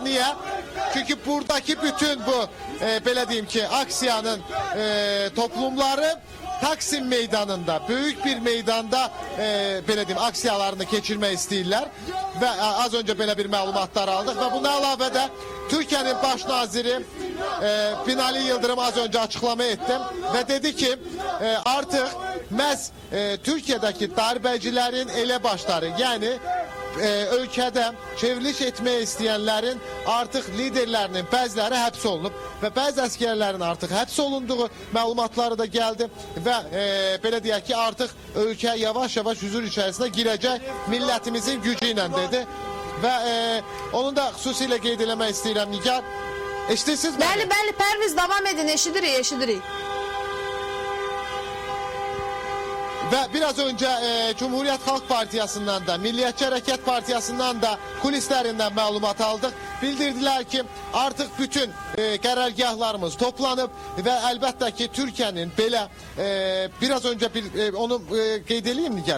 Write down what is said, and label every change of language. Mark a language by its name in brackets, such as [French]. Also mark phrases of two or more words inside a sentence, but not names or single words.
[Turkish] Niye? Çünkü buradaki bütün bu [Azerbaijani] belə deyim [Turkish] ki aksiyanın toplumları Taksim meydanında, büyük bir meydanda [Azerbaijani] belə deyim aksiyalarını geçirmək istəyirlər [Turkish] ve az [Azerbaijani] önce belə bir məlumatlar aldık ve buna əlavə də Türkiye'nin baş naziri Binali Yıldırım [Turkish] az önce açıklama ettim ve dedi ki artık Türkiye'deki darbecilerin elebaşları, [Azerbaijani] yani ölkədə çevriliş etmək istəyənlərin artıq liderlərinin bəziləri həbs olunub və bəzi əsgərlərin artıq həbs olunduğu məlumatları da gəldi və belə deyək ki artıq ölkə yavaş-yavaş huzur içərisinə girəcək millətimizin gücü ilə dedi və onu da xüsusilə qeyd eləmək istəyirəm. Nigar, eşidirsiniz mi? Bəli, Pərviz, davam edin, eşidirik. [Turkish] Ve biraz önce Cumhuriyet Halk Partisi'nden de, Milliyetçi Hareket Partisi'nden de kulislerinden malumat aldık. Bildirdiler ki artık bütün karargahlarımız toplanıp ve elbette ki Türkiye'nin belə biraz önce [Azerbaijani] onu qeyd edeyim [Turkish] Nigar.